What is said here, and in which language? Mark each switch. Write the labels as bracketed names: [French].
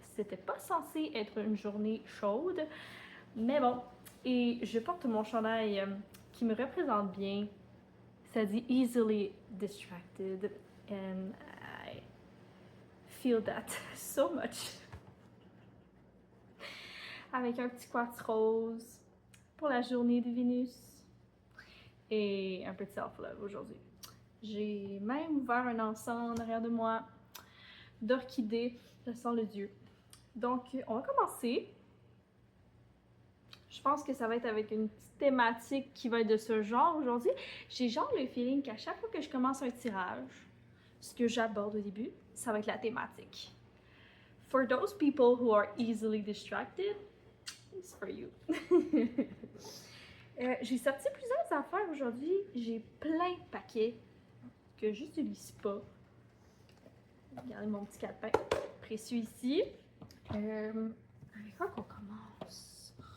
[French] C'était pas censé être une journée chaude, mais bon. Et je porte mon chandail qui me représente bien. Ça dit [English] easily distracted, and I feel that so much. [French] Avec un petit quartz rose pour la journée de Vénus et un peu de self-love aujourd'hui. J'ai même ouvert un encens en arrière de moi d'orchidées, ça sent le dieu. Donc, on va commencer. Je pense que ça va être avec une petite thématique qui va être de ce genre aujourd'hui. J'ai genre le feeling qu'à chaque fois que je commence un tirage, ce que j'aborde au début, ça va être la thématique. [English] For those people who are easily distracted, it's for you. [French] J'ai sorti plusieurs affaires aujourd'hui. J'ai plein de paquets que j'utilise pas. Regardez mon petit calepin précieux ici. Avec quoi qu'on commence?